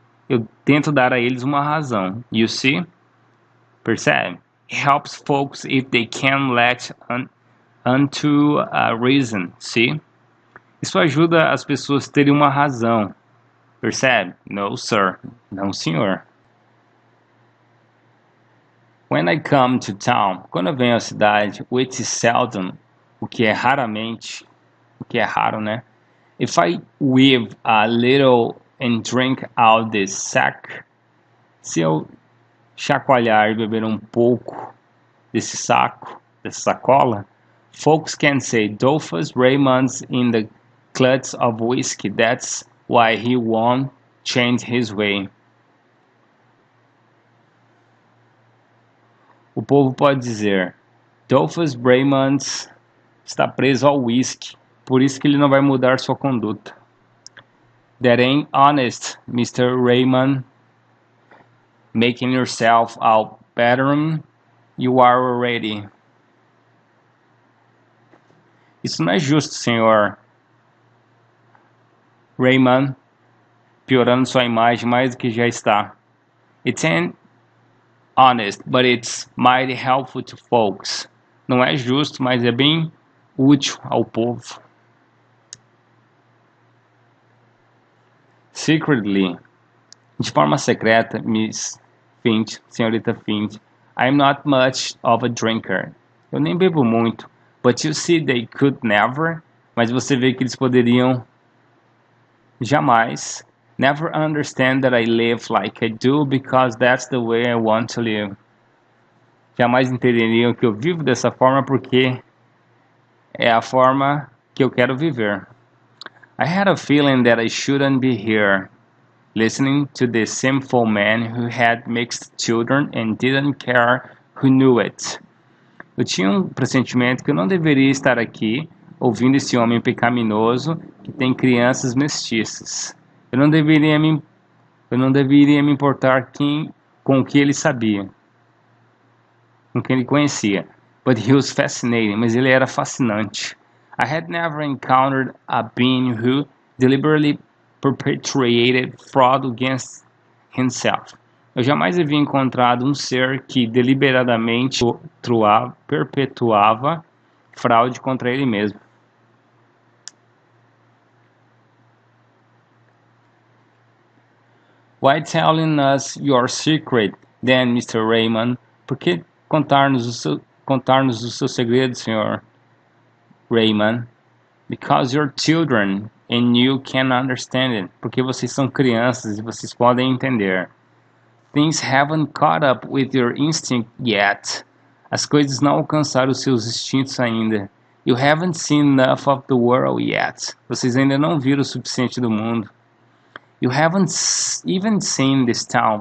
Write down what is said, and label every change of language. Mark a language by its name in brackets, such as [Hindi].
[Portuguese] Eu tento dar a eles uma razão. [English] You see? [Portuguese] Percebe? [English] It helps folks if they can latch onto a reason. See? [Portuguese] Isso ajuda as pessoas a terem uma razão. Percebe? [English] No, sir. [Portuguese] Não, senhor. [English] When I come to town, [Portuguese] quando eu venho à cidade, [English] which is seldom, [Portuguese] o que é raramente, o que é raro, né? [English] If I weave a little and drink out this sack, [Portuguese] se eu chacoalhar e beber um pouco desse saco, dessa sacola, [English] folks can say, Dolphus Raymond's in the clutch of whiskey, that's why he won't change his way. [Portuguese] O povo pode dizer, Dolphus Raymond está preso ao whisky, por isso que ele não vai mudar sua conduta. [English] That ain't honest, Mr. Raymond. Making yourself out better than you are already. [Portuguese] Isso não é justo, senhor Raymond, piorando sua imagem mais do que já está. [English] It ain't honest, but it's mighty helpful to folks. [Portuguese] Não é justo, mas é bem útil ao povo. [English] Secretly, [Portuguese] de forma secreta, [English] Miss Finch, [Portuguese] senhorita Finch, [English] I'm not much of a drinker. [Portuguese] Eu nem bebo muito, [English] but you see they could never, [Portuguese] mas você vê que eles poderiam jamais [English] never understand that I live like I do because that's the way I want to live. [Portuguese] Jamais entenderiam que eu vivo dessa forma porque é a forma que eu quero viver. [English] I had a feeling that I shouldn't be here, listening to this sinful man who had mixed children and didn't care who knew it. [Portuguese] Eu tinha um pressentimento que eu não deveria estar aqui ouvindo esse homem pecaminoso que tem crianças mestiças. Eu não deveria me importar com o que ele sabia, com quem ele conhecia. [English] But he was fascinating, [Portuguese] mas ele era fascinante. [English] I had never encountered a being who deliberately perpetrated fraud against himself. [Portuguese] Eu jamais havia encontrado um ser que deliberadamente perpetuava fraude contra ele mesmo. [English] Why telling us your secret, then, Mr. Raymond? [Portuguese] Por que contar-nos o seu segredo, Sr. Raymond? [English] Because you're children and you can understand it. [Portuguese] Porque vocês são crianças e vocês podem entender. [English] Things haven't caught up with your instinct yet. [Portuguese] As coisas não alcançaram os seus instintos ainda. [English] You haven't seen enough of the world yet. [Portuguese] Vocês ainda não viram o suficiente do mundo. [English] You haven't even seen this town.